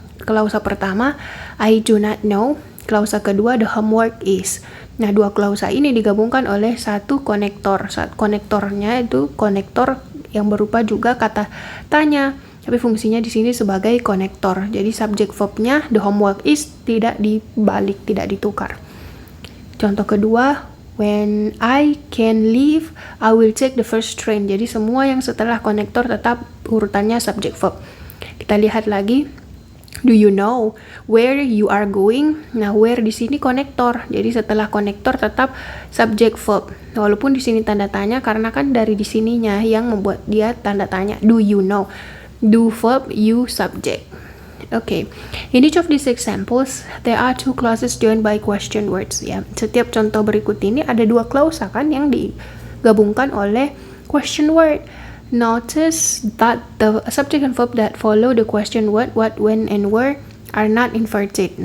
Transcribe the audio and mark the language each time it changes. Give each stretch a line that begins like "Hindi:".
Indonesian: Klausa pertama,
English: I do not know.
Indonesian: Klausa kedua,
English: the homework is.
Indonesian: Nah, dua klausa ini digabungkan oleh satu konektor. Konektornya itu konektor yang berupa juga kata tanya, tapi fungsinya di sini sebagai konektor. Jadi subjek verbnya
English: the homework is
Indonesian: tidak dibalik, tidak ditukar. Contoh kedua,
English: when I can leave, I will take the first train.
Indonesian: Jadi semua yang setelah konektor tetap urutannya subjek verb. Kita lihat lagi.
English: Do you know where you are going?
Indonesian: Nah, where di sini konektor. Jadi setelah konektor tetap subjek verb. Walaupun di sini tanda tanya karena kan dari di sininya yang membuat dia tanda tanya.
English: Do you know? Do verb, you subject. Okay. In each of these examples, there are two clauses joined by question words.
Indonesian: Ya, setiap contoh berikut ini ada dua klausa kan yang digabungkan oleh question word.
English: Notice that the subject and verb that follow the question what, when, and where are not inverted.